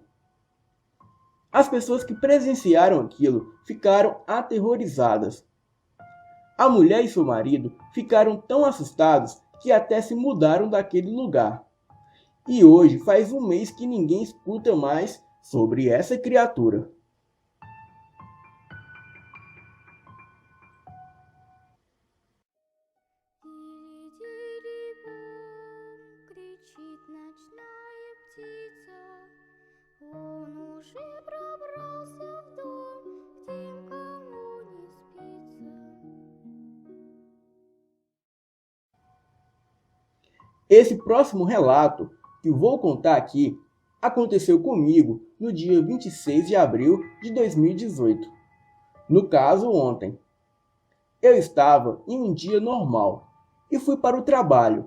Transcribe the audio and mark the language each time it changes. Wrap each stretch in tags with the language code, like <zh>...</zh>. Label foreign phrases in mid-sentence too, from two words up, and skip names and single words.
<pt>As pessoas que presenciaram aquilo ficaram aterrorizadas. A mulher e seu marido ficaram tão assustados que até se mudaram daquele lugar. E hoje faz um mês que ninguém escuta mais sobre essa criatura.</pt> <ru>Тири-тири-бом, кричит ночная птица. Он уже пробрался в дом, к тем, кому не спится.</ru> <pt>Esse próximo relato que vou contar aqui aconteceu comigo no dia 26 de abril de 2018. No caso, ontem. Eu estava em um dia normal e fui para o trabalho.</pt>